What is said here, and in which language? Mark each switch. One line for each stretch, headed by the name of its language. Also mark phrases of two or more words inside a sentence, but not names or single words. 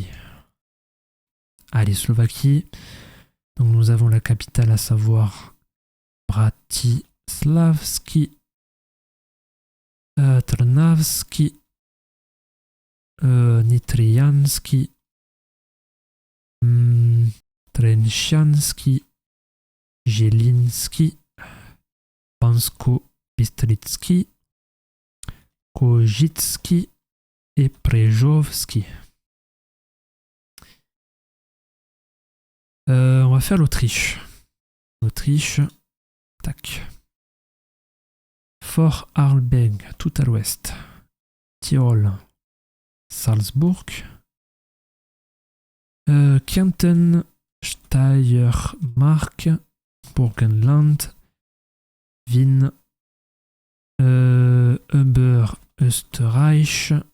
French: Allez, Slovaquie. Donc nous avons la capitale, à savoir Bratislavský, Trnavský, Nitrianský, Trenčianský, Žilinský, Bansko-Bystrický, Košický et Prešovský. On va faire l'Autriche. Tac. Fort Arlberg, tout à l'ouest. Tyrol, Salzbourg. Kärnten, Steiermark, Burgenland, Wien, Oberösterreich.